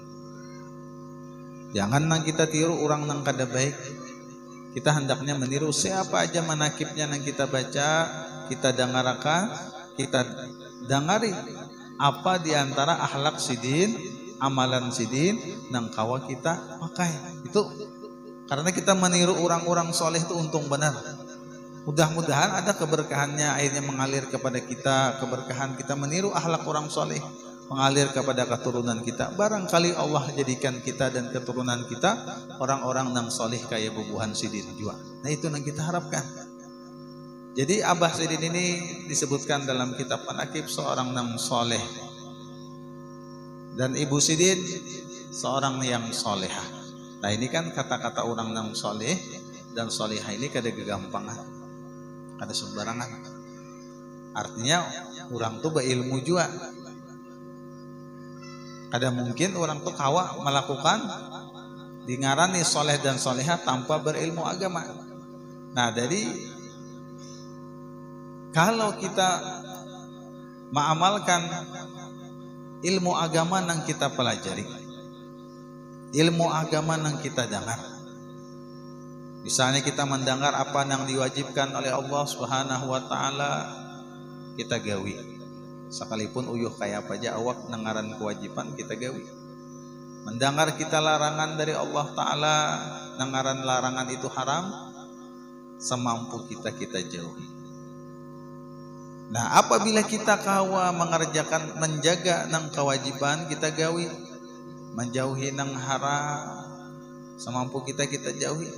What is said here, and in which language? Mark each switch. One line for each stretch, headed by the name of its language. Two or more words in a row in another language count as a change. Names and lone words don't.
Banjar: Jangan nang kita tiru orang nang kada baik.
Indonesian: Kita hendaknya meniru siapa aja manakibnya nang kita baca, kita dengarkan, kita dengari apa diantara akhlak Sidin, amalan Sidin nang kawa kita pakai. Itu karena kita meniru orang-orang soleh itu untung benar. Mudah-mudahan ada keberkahannya akhirnya mengalir kepada kita, keberkahan kita meniru akhlak orang soleh mengalir kepada keturunan kita. Barangkali Allah jadikan kita dan keturunan kita orang-orang nang soleh kayak bubuhan Sidin juga. Nah itu yang kita harapkan. Jadi Abah Sidin ini disebutkan dalam kitab Manakib seorang nang soleh, dan Ibu Sidin seorang yang solehah. Nah ini kan kata-kata orang nang soleh dan solehah ini kada gegampangan, kada sembarangan. Artinya orang tuh berilmu juga.
Banjar: Kada mungkin orang tuh kawa melakukan dingarani soleh dan solehah tanpa berilmu agama.
Indonesian: Nah jadi kalau kita mengamalkan ilmu agama yang kita pelajari, ilmu agama yang kita dengar, misalnya kita mendengar apa yang diwajibkan oleh Allah
Arabic: Subhanahu wa Ta'ala,
Banjar: kita gawi. Sekalipun uyuh kayak apa aja awak nengaran kewajiban kita gawi.
Indonesian: Mendengar kita larangan dari Allah Ta'ala, nengaran larangan itu haram, semampu kita jauhi. Nah apabila kita kawa mengerjakan, menjaga nang kewajiban kita gawi, menjauhi nang haram, semampu kita jauhi.